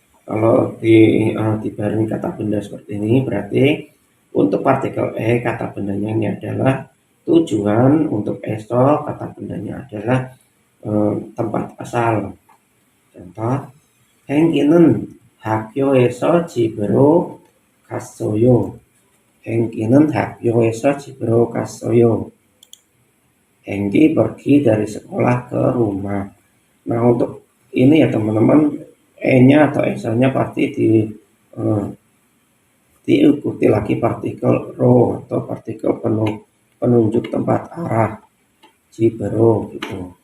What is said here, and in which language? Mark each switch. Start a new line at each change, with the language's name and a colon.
Indonesian: Kalau dibarengi kata benda seperti ini, berarti untuk partikel kata bendanya ini adalah tujuan, untuk eso kata bendanya adalah tempat asal.
Korean: Contoh, Hengki는 학교에서 집으로 갔어요. Hengki는 학교에서 집으로 갔어요.
Indonesian: Hengki pergi dari sekolah ke rumah. Nah, untuk ini ya teman-teman, nya atau nya pasti diikuti lagi partikel ro atau partikel penunjuk tempat arah, jibero gitu.